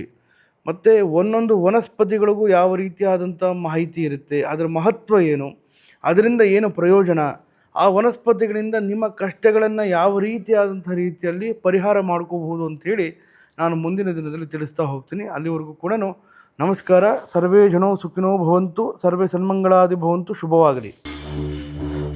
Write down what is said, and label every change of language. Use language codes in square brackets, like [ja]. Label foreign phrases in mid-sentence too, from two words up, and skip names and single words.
[kn] ಮತ್ತು ಒಂದೊಂದು ವನಸ್ಪತಿಗಳಿಗೂ ಯಾವ ರೀತಿಯಾದಂಥ ಮಾಹಿತಿ ಇರುತ್ತೆ, ಅದರ ಮಹತ್ವ ಏನು, ಅದರಿಂದ ಏನು ಪ್ರಯೋಜನ, ಆ ವನಸ್ಪತಿಗಳಿಂದ ನಿಮ್ಮ ಕಷ್ಟಗಳನ್ನು ಯಾವ ರೀತಿಯಲ್ಲಿ ಪರಿಹಾರ ಮಾಡ್ಕೋಬಹುದು ಅಂಥೇಳಿ ನಾನು ಮುಂದಿನ ದಿನದಲ್ಲಿ ತಿಳಿಸ್ತಾ ಹೋಗ್ತೀನಿ. ಅಲ್ಲಿವರೆಗೂ ಕೂಡ ನಮಸ್ಕಾರ. [sa] ಸರ್ವೇ ಜನೋ ಸುಖಿನೋ ಭವಂತು, ಸರ್ವೇ ಸನ್ಮಂಗಳಾದಿ ಭವಂತು. [kn] ಶುಭವಾಗಲಿ.